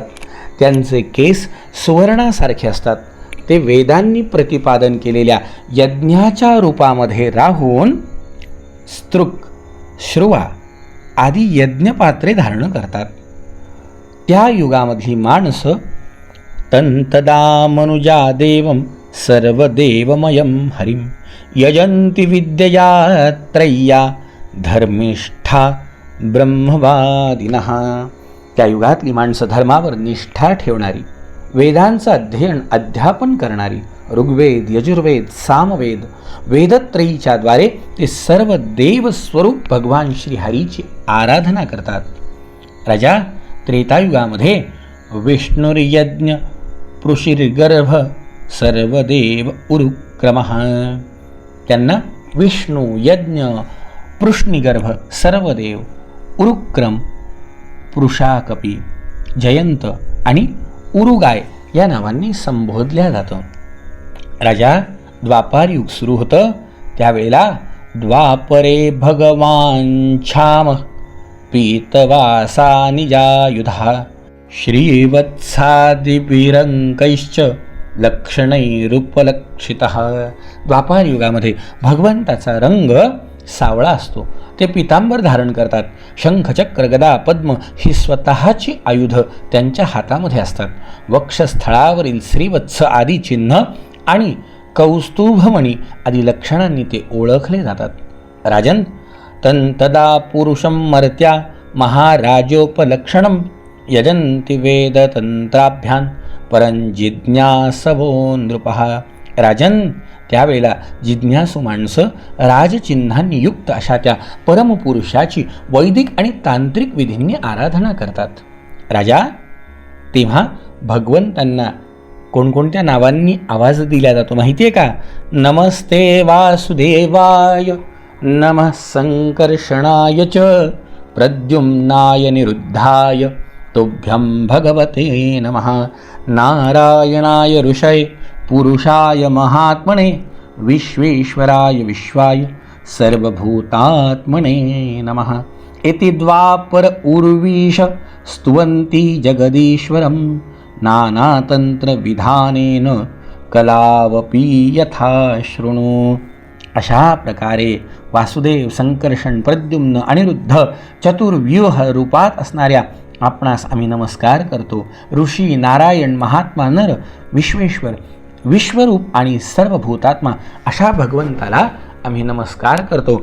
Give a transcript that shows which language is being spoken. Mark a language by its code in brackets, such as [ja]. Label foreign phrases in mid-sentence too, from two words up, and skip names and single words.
[mr] त्यांचे केस सुवर्णासारखे असतात. ते वेदांनी प्रतिपादन केलेल्या यज्ञाच्या रूपामध्ये राहून स्तृक, श्रुवा आदी यज्ञपात्रे धारण करतात. त्या युगामधली माणसं [sa] तंतदा मनुजा देवं सर्वदेवमयं हरिं यजन्ति विद्यया त्रय्या धर्मिष्ठा ब्रह्मवादिनः. [mr] त्या युगातली माणसं धर्मावर निष्ठा ठेवणारी, वेदांचं अध्यापन करणारी, ऋग्वेद, यजुर्वेद, सामवेद, वेदत्रयीच्या द्वारे ते सर्व देवस्वरूप भगवान श्रीहरीची आराधना करतात. राजा, त्रेतायुगामध्ये [sa] विष्णुर्यज्ञ पृषिर्गर्भ सर्वदेव उरुक्रमः. [mr] त्यांना विष्णू, यज्ञ, पृष्णिगर्भ, सर्वदेव, उरुक्रम, पुरुषाकपी, जयंत आणि उरुगाय या नावांनी संबोधल्या जातं. राजा, द्वापारयुग सुरू होतं. [sa] त्यावेळेला द्वापरे भगवान छाम पीतवासा निजायुधा श्रीवत्सादिभिरंकैश्च लक्षणैरुपलक्षितः. [mr] द्वापार युगामध्ये भगवंताचा रंग सावळा असतो. ते पितांबर धारण करतात. शंख, चक्र, गदा, पद्म ही स्वतःची आयुध त्यांच्या हातामध्ये असतात. वक्षस्थळावरील श्रीवत्स आदी चिन्ह आणि कौस्तुभमणी आदी लक्षणांनी ते ओळखले जातात. [sa] राजन, तंतदा पुरुषं मर्त्या महाराजोपलक्षणं यजन्ति वेदतंत्राभ्यां परंजिज्ञासवो नृपः. [mr] राजन, त्यावेळेला जिज्ञासू माणसं राजचिन्हांनी युक्त अशा त्या परमपुरुषाची वैदिक आणि तांत्रिक विधींनी आराधना करतात. राजा, तेव्हा भगवंतांना कोणकोणत्या नावांनी आवाज दिला जातो माहिती आहे का? [sa] नमस्ते वासुदेवाय, नमः संकर्षणाय च, प्रद्युम्नाय निरुद्धाय, तुभ्यं भगवते नमः, नारायणाय ऋषये पुरुषाय महात्मने, विश्वेश्वराय विश्वाय सर्वभूतात्मने नमः. इति द्वापर उर्वीश स्तुवन्ति जगदीश्वरं नानातंत्रविधानेन कलावपी यथा शृणु. [mr] अशा प्रकारे वासुदेव, संकर्षण, प्रद्युम्न, अनिरुद्ध चतुर्व्यूह रूपात असणाऱ्या आपणास आम्ही नमस्कार करतो. ऋषी, नारायण, महात्मा, नर, विश्वेश्वर, विश्वरूप आणि सर्वभूतात्मा अशा भगवंताला आम्ही नमस्कार करतो.